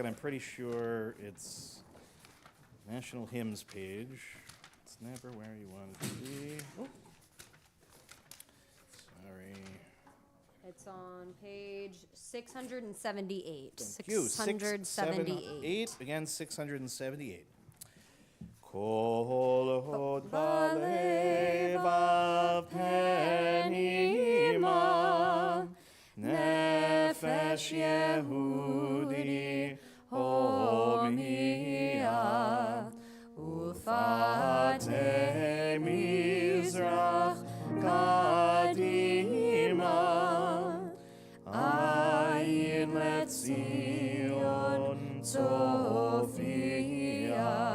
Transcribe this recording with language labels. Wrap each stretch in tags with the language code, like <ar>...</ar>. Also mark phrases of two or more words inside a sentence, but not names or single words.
<en>I'm pretty sure it's National Hymns page. It's never where you want it to be. Oh. Sorry. It's on page 678. Thank you. 678. Again, 678.</en> <he>כל עוד בלבב פנימה, נפש יהודי הומיה, ולפאתי מזרח קדימה, עין לציון צופיה.</he>